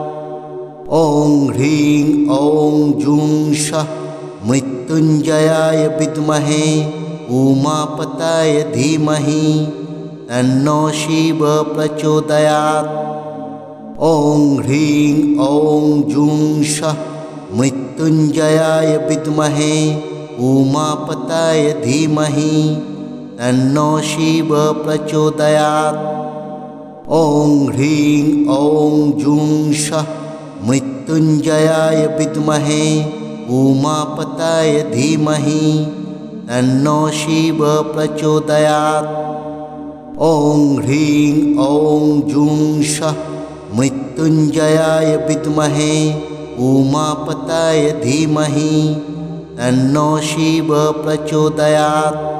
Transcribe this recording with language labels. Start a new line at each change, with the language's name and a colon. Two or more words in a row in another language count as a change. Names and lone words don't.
Sanskrit: ওং হ্রিং ওং জুং সঃ মৃত্যুঞ্জয়ায় বিদ্মহে উমাপতায় ধীমহি তন্নো শিব প্রচোদয়াৎ। ওং হ্রিং ওং জুং সঃ মৃত্যুঞ্জয়ায় বিদ্মহে উমাপতায় ধীমহি তন্নো শিব প্রচোদয়াৎ। ॐ ह्रीं ॐ जुं शः मृत्युञ्जयाय विद्महे उमापताय धीमहि तन्नो शिव प्रचोदयात्। ॐ ह्रीं ॐ जुं शः मृत्युञ्जयाय विद्महे उमापताय धीमहि तन्नो शिव प्रचोदयात्।